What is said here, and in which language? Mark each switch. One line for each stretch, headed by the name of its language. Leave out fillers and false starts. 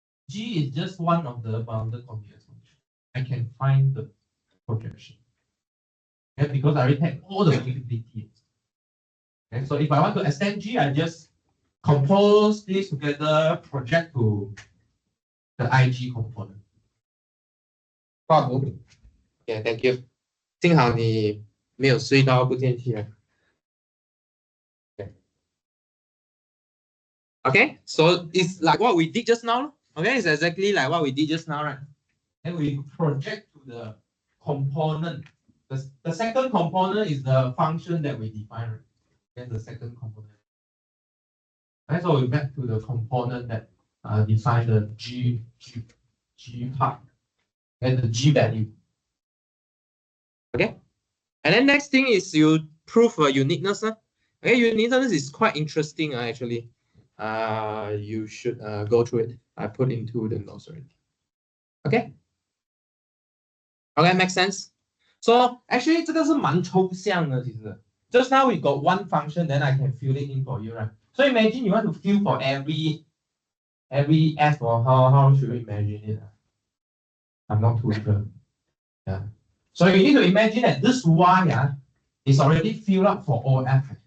English: G is just one of the bounded continuous function. I can find the projection. Okay, because I already have all the possibilities. Okay, so if I want to extend G, I just compose this together, project to the IG component.
Chinese: 画图。
English: Yeah, thank you.
Chinese: 幸好你没有睡到不见去。
English: Okay, so it's like what we did just now. Okay, it's exactly like what we did just now, right? And we project to the component. The second component is the function that we define, right? That's the second component. And so we map to the component that define the G part and the G value. Okay, and then next thing is you prove uniqueness. Okay, uniqueness is quite interesting actually. You should go through it. I put into the notes already. Okay. Okay, makes sense. So actually,
Chinese: 这个是蛮抽象的，其实。
English: Just now we got one function, then I can fill it in for you, right? So imagine you want to fill for every f, or how should we imagine it? I'm not too sure. Yeah. So you need to imagine that this y is already filled up for all f.